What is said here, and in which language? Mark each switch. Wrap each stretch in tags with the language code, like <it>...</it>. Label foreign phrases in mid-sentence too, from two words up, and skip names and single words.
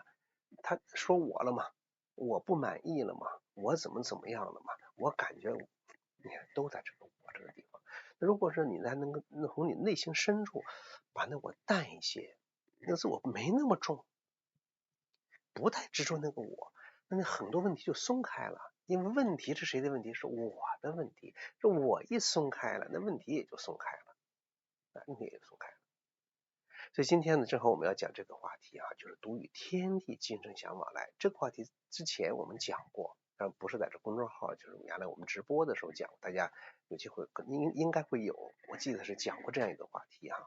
<zh>他說我了嘛，我不滿意了嘛，我怎麼樣了嘛，我感覺你看都在這個我這個地方。如果說你能夠從你內心深處把那我淡一些，那自我沒那麼重，不太執着那個我，那很多問題就鬆開了。因為問題是誰的問題？是我的問題。這我一鬆開了，那問題也就鬆開了，問題也鬆開了。所以今天呢，正好我們要講這個話題啊，就是獨與天地精神相往來。這個話題之前我們講過，但不是在這公眾號，就是原來我們直播的時候講，大家有機會應該會有，我記得是講過這樣一個話題哈。</zh>